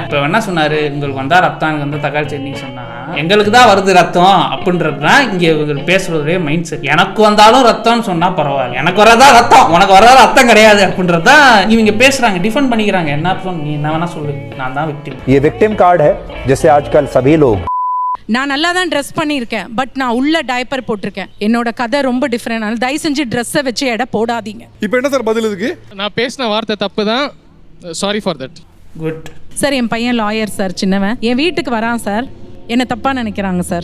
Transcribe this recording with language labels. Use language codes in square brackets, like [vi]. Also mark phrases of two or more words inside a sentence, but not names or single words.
[ta] இப்போ என்ன சொன்னாரு, உங்களுக்கு வந்தா ரத்தம், எனக்கு வந்தா தக்காளி சட்னி சொன்னா எங்களுக்கு தான் வருது ரத்தம் அப்படின்றது தான் இங்க இவங்க பேசுறதே [en] mind set. [ta] எனக்கு வந்தாலும் ரத்தம்னு சொன்னா பரவாயில்ல, எனக்கு வரதா ரத்தம், உனக்கு வரதா ரத்தம் கிடையாது அப்படின்றதான் இவங்க பேசுறாங்க, டிஃபெண்ட் பண்ணிக்கிறாங்க. என்ன நீ என்ன வேணா சொல்லு, நான் தான் விக்டிம். [hi] ये [en] victim card [hi] है जैसे आजकल सभी लोग. [ta] நான் நல்லா தான் ட்ரெஸ் பண்ணியிருக்கேன், பட் நான் உள்ள டைப்பர் போட்டிருக்கேன். என்னோட கதை ரொம்ப டிஃப்ரெண்ட். அதனால தயவு செஞ்சு ட்ரெஸ்ஸை வச்சு எடை போடாதீங்க. இப்போ என்ன சார் பதில் இதுக்கு? நான் பேசின வார்த்தை தப்பு தான், [en] sorry for that. [ta] குட் சார். என் பையன் லாயர் சார், சின்னவன் என் வீட்டுக்கு வரான் சார். என்ன தப்பா நினைக்கிறாங்க சார்.